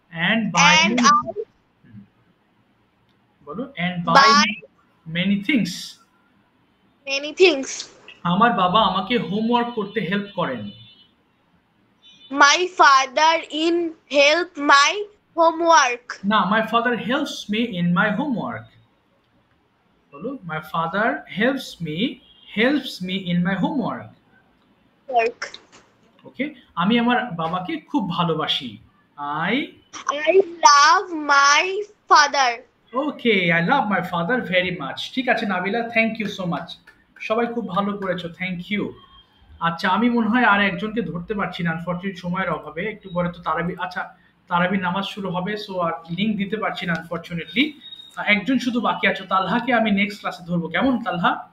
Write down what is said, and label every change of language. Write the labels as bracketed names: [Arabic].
[English] and buy বলো and buy many things. [Bangla] আমার বাবা আমাকে হোমওয়ার্ক করতে হেল্প করেন। [English] My father in help my homework. না, my father helps me in my homework. বলো my father helps me in my homework. [Bangla] ওকে, আমি আমার বাবাকে খুব ভালোবাসি। I [English] love my father. Okay, I love my father very much. [Bangla] ঠিক আছে Nabila, [English] Thank you so much. [Bangla] সবাই খুব ভালো করেছো, [English] Thank you. [Bangla] আচ্ছা, আমি মনে হয় আর একজনকে ধরতে পারছি না আনফরচুনেট, সময়ের অভাবে। একটু পরে তো তারাবি, আচ্ছা তারাবি নামাজ শুরু হবে, সো আর লিংক দিতে পারছি না আনফরচুনেটলি। একজন শুধু বাকি আছে, তালহাকে আমি নেক্সট ক্লাসে ধরবো, কেমন তালহা?